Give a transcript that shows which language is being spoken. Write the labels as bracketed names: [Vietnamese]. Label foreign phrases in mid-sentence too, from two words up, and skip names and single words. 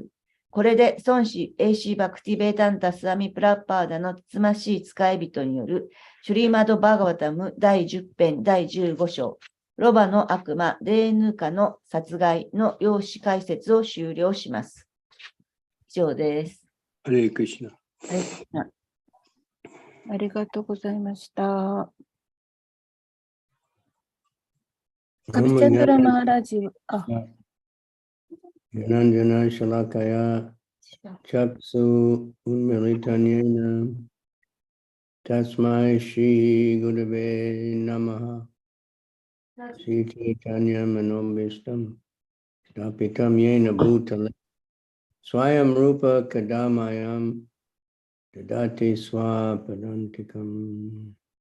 [Japanese] これで孫子エイシー・バクティ・ベータンタ・スワミ・プラッパーダのつつましい使い人によるシュリーマド・バーガワタム第10編第15章、ロバの悪魔、レーヌカの殺害の用紙解説を終了します。以上です。 [Sanskrit] हरे कृष्ण. हरे कृष्ण. [Japanese] ありがとうございました。カビチャンドラマハラジ、 [Sanskrit] ज्ञानाञ्जन शलाकया चक्षुः उन्मीलितं येन तस्मै श्री गुरवे नमः श्री चैतन्य मनोऽभीष्टं स्थापितं येन भूतले स्वयं रूप कदा मह्यं ददाति स्वपदान्तिकम्